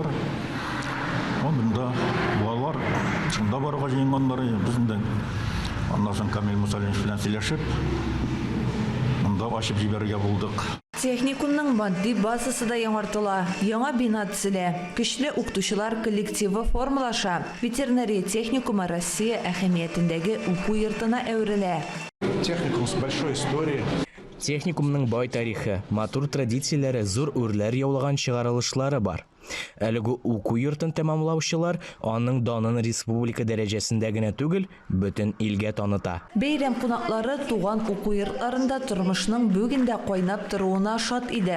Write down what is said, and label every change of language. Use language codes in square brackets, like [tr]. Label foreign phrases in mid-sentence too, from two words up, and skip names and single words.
[tt] Онда балалар шунда барга җыенганнар, бездән аннан соң Камил Мусалинович белән сөйләшеп, монда ачып җибәргә булдык. Техникумның матди базасы да яңартыла. Яңа бина төзелә. Көчле укытучылар коллективы формалаша. Ветеринария техникумы Россия әһәмиятендәге уку йортына әверелә. [ru] Техникум с большой историей. [tt] Техникумның бай тарихы, матур традицияләре, зур үрләр яулаган чыгарылышлары бар. Әлеге уку йортын тәмамлаучылар аның данын республика дәрәҗәсендә генә түгел, бөтен илгә таныта. Бәйрәм кунаклары туган уку йортларында тормышның бүгендә кайнап торуына шат иде.